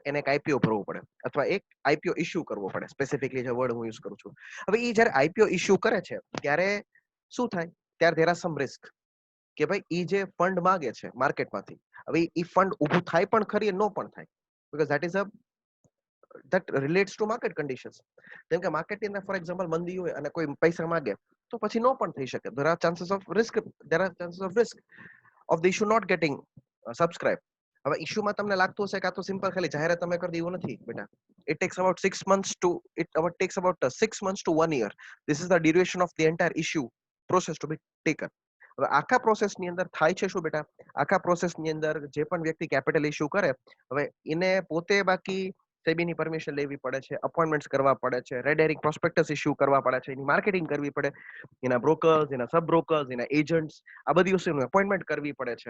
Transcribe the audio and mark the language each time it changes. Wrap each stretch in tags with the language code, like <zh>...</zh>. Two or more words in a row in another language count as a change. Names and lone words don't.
<gu>એને એક આઈપીઓ ભરવું પડે અથવા એક</gu> <en>IPO issue</en> <gu>કરવો પડે. સ્પેસિફિકલી જે વર્ડ હું યુઝ કરું છું. હવે એ જ્યારે</gu> <en>IPO issue</en> <gu>કરે છે ત્યારે શું થાય? ત્યારે</gu> <en>there are some risk</en> <gu>કે ભાઈ એ જે ફંડ માંગે છે માર્કેટમાંથી, હવે એ ફંડ ઊભું થાય પણ ખરી ન પણ થાય,</gu> <en>because that is a that relates to market conditions.</en> <gu>જેમ કે માર્કેટની અંદર</gu> <en>for example</en> <gu>મંદી હોય અને કોઈ પૈસા માંગે તો પછી નો પણ થઈ શકે.</gu> <en>there are chances of risk, there are chances of risk of the issue not getting subscribe. હવે ઇશ્યુમાં તમને લાગતું હશે કે આ તો સિમ્પલ ખાલી જાહેરાત તમે કરી દેવું નથી બેટા. it takes about 6 months to it takes about 6 months to 1 year. This is the duration of the entire issue process to be taken.</en> <gu>હવે આખા પ્રોસેસની અંદર થાય છે શું બેટા? આખા પ્રોસેસની અંદર જે પણ વ્યક્તિ</gu> <en>capital issue</en> <gu>કરે, હવે એને પોતે બાકી સેબીની પરમિશન લેવી પડે છે, અપોઇન્ટમેન્ટ્સ કરવા પડે છે,</gu> <en>red herring prospectus</en> <gu>ઇશ્યુ કરવા પડે છે, એની માર્કેટિંગ કરવી પડે, એના બ્રોકર્સ, એના</gu> <en>sub brokers,</en> <gu>એના એજન્ટ્સ, આ બધી વસ્તુનું અપોઇન્ટમેન્ટ કરવી પડે છે.</gu>